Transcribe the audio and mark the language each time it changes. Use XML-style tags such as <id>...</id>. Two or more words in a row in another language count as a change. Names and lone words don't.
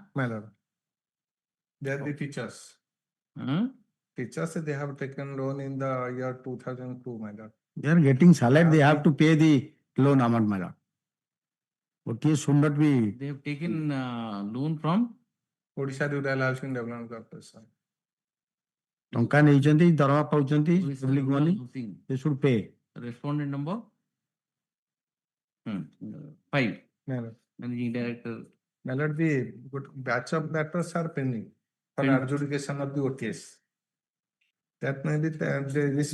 <en>madam. They are the teachers. Huh? Teachers, they have taken loan in the year 2002, madam. They are getting salary, they have to pay the loan amount, madam. Okay, should not be, They have taken loan from? Odisha Rural Housing Development Corporation.</en> <or>ଟଙ୍କା ନେଇଛନ୍ତି ଦରମା ପାଉଛନ୍ତି</or> <en>Odisha public Rural money, Housing. they should pay. Respondent number? 5. Madam. Managing Director. Madam, the batch of matters are pending for Pending. adjudication of the OTS. That may be, this</en>